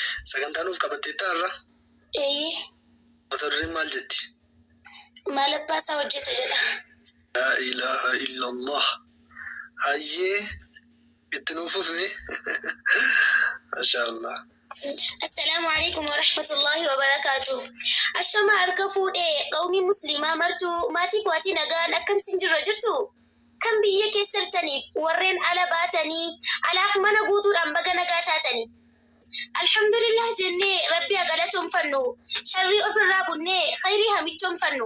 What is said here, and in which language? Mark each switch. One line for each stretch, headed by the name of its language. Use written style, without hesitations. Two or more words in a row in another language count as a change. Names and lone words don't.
Oromo: Sagantanuuf qabattee taarra. Mata dureen maal jetti? Maal abbaasaa hojjeta jedha.
Arabic: لا إله إلا الله.
Oromo: Hayyee itti nuuf ufme. Mashaallah.
Arabic: السلام عليكم ورحمة الله وبركاته.
Oromo: Ashama harka fuudhee qawmii musliimaa martuu maatii waatii nagaan akkamsin jirra jirtu? Kan biyya keessartaniif warreen ala baatanii alaaf mana guutuudhaan baga nagaa taatanii. Alhamdulillah jennee rabbi galatoomfannu sharrii ofirraa bunnee khayrii hamichoomfannu.